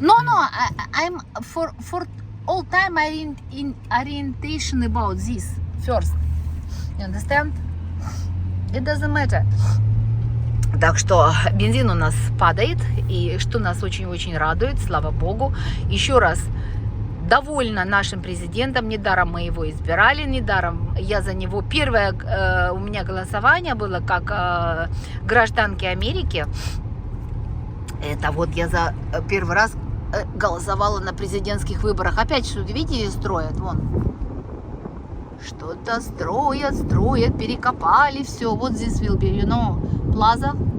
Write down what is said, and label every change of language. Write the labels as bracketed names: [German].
[English] No, I'm for all time in orientation about this first. You understand? It doesn't matter. [Russian] Так что бензин у нас падает, и что нас очень-очень радует, слава богу. Еще раз, довольна нашим президентом, недаром мы его избирали, недаром я за него. Первое у меня голосование было как гражданки Америки. Это вот я за первый раз голосовала на президентских выборах. Опять что-то, видите, строят, вон. Что-то строят, перекопали все. Вот здесь [English] will be, you know, plaza.